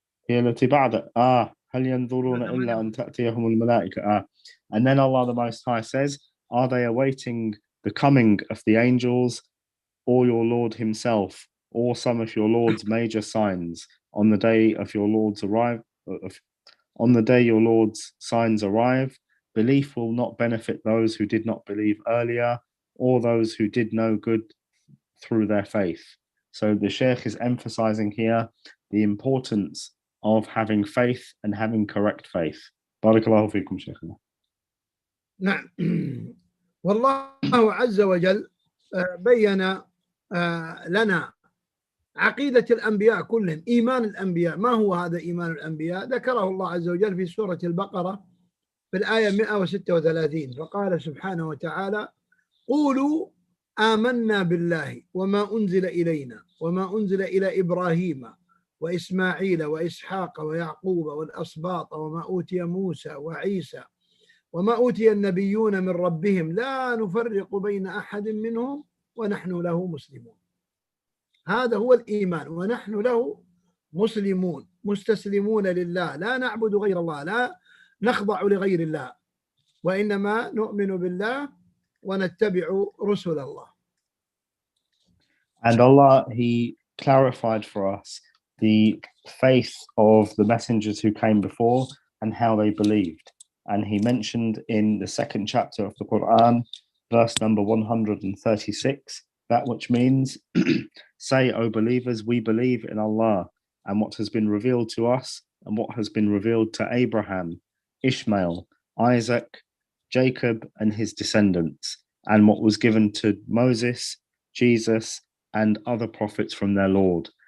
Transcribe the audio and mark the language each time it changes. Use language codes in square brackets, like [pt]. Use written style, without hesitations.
[ar] هي التي بعد هل ينظرون إلا أن تأتيهم الملائكة. [en] And then Allah the Most High says, are they awaiting the coming of the angels or your Lord himself or some of your Lord's major signs on the day of your Lord's on the day your Lord's signs arrive? Belief will not benefit those who did not believe earlier or those who did no good through their faith. So the Sheikh is emphasizing here the importance of having faith and having correct faith. [ar] Barakallahu fikum, Sheikhna. نعم. والله عز وجل بين لنا عقيدة الأنبياء كلهم، إيمان الأنبياء. ما هو هذا إيمان الأنبياء؟ ذكره الله عز وجل في سورة البقرة في الآية 136، فقال سبحانه وتعالى: قولوا آمنا بالله وما أنزل إلينا وما أنزل إلى إبراهيم وإسماعيل وإسحاق ويعقوب والأسباط وما أوتي موسى وعيسى وما أوتي النبيون من ربهم لا نفرق بين أحد منهم ونحن له مسلمون. هذا هو الإيمان، ونحن له مسلمون مستسلمون لله، لا نعبد غير الله، لا نخضع لغير الله، وإنما نؤمن بالله ونتبع رسل الله. [en] And Allah, He clarified for us the faith of the messengers who came before and how they believed. And He mentioned in the second chapter of the Quran, verse number 136, that which means, say, O believers, we believe in Allah and what has been revealed to us and what has been revealed to Abraham, Ishmael, Isaac, Jacob and his descendants, and what was given to Moses, Jesus, and other prophets from their Lord.